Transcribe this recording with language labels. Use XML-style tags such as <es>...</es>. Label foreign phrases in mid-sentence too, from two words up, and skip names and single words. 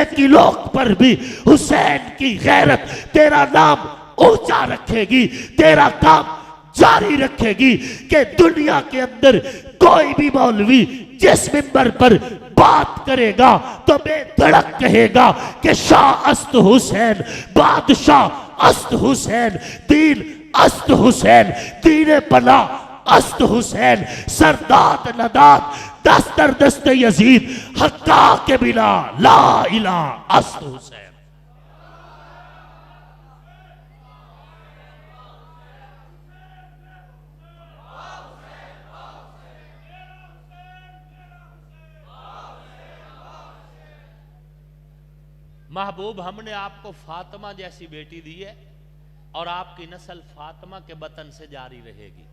<ur>کی لوک پر بھی حسین کی غیرت تیرا نام اونچا رکھے گی، تیرا کام جاری رکھے گی کہ دنیا کے اندر کوئی بھی مولوی جس منبر پر بات کرے گا تو بے دھڑک کہے گا کہ</ur> <fa>شاہ است حسین، بادشاہ است حسین، دین است حسین، دین پناہ است حسین، سرداد نداد دستر دست یزید، حقا کے بنا لا الہ است حسین۔</fa> <ur>محبوب ہم نے آپ کو فاطمہ جیسی بیٹی دی ہے اور آپ کی نسل فاطمہ کے بطن سے جاری رہے گی۔</ur>